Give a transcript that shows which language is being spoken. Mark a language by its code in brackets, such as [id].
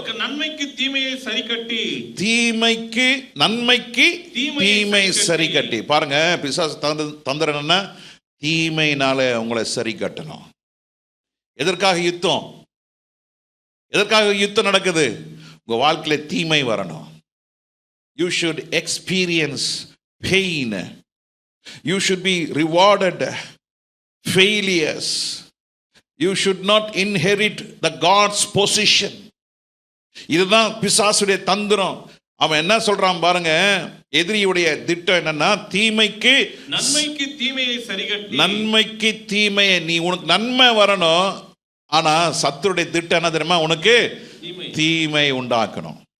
[ta] நன்மைக்கு தீமையை சரி கட்டி, தீமைக்கு நன்மைக்கு தீமை சரி கட்டி. பாருங்க, பிசாசு தந்திரம் என்ன, தீமையினால உங்களை சரி கட்டணும். எதற்காக யுத்தம், எதற்காக யுத்தம் நடக்குது? உங்க வாழ்க்கையில தீமை வரணும். [en] You should experience pain, you should be rewarded failures, you should not inherit the God's position. [ta] இதுதான் பிசாசுடைய தந்திரம். அவன் என்ன சொல்றான் பாருங்க, எதிரியுடைய திட்டம் என்னன்னா, தீமைக்கு நன்மைக்கு தீமையை சரிகட்டி, நன்மைக்கு தீமையை, நீ உனக்கு நன்மை வரணும், ஆனா சத்துருடைய திட்டம் என்ன தெரியுமா, உனக்கு தீமை உண்டாக்கணும்.